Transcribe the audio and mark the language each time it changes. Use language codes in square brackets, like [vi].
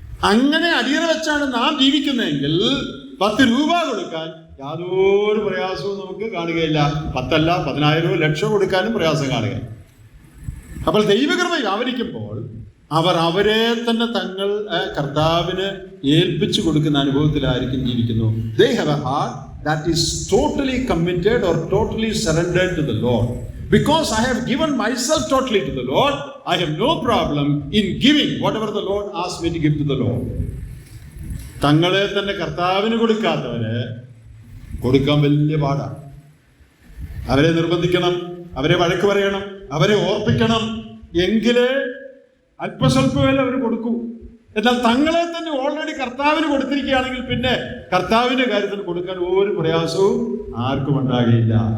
[ml] അങ്ങനെ അടിയറ വെച്ചാണ് നാം ജീവിക്കുന്നതെങ്കിൽ 10 രൂപ കൊടുക്കാൻ യാതൊരു പ്രയാസവും നമുക്ക് കാണുകയില്ല. 10 അല്ല 10,000 ലക്ഷം കൊടുക്കാനും പ്രയാസം കാണുക. അപ്പോൾ ദൈവകൃപ വ്യാപരിക്കുമ്പോൾ അവർ അവരെ തന്നെ തങ്ങൾ കർത്താവിന് ഏൽപ്പിച്ചു കൊടുക്കുന്ന അനുഭവത്തിലായിരിക്കും ജീവിക്കുന്നു. [en] They have a heart that is totally committed or totally surrendered to the Lord. Because I have given myself totally to the Lord, I have no problem in giving whatever the Lord asks me to give to the Lord. [ml] തങ്ങളെ തന്നെ കർത്താവിന് കൊടുക്കാത്തവര് കൊടുക്കാൻ വലിയ പാടാണ്. അവരെ നിർബന്ധിക്കണം, അവരെ വഴക്ക് പറയണം, അവരെ ഓർപ്പിക്കണം, എങ്കിലേ അല്പസ്വല്പമേ അവർ കൊടുക്കൂ. എന്നാൽ തങ്ങളെ തന്നെ ഓൾറെഡി കർത്താവിന് കൊടുത്തിരിക്കുകയാണെങ്കിൽ പിന്നെ കർത്താവിന്റെ കാര്യത്തിൽ കൊടുക്കാൻ ഒരു പ്രയാസവും ആർക്കും ഉണ്ടാകില്ല.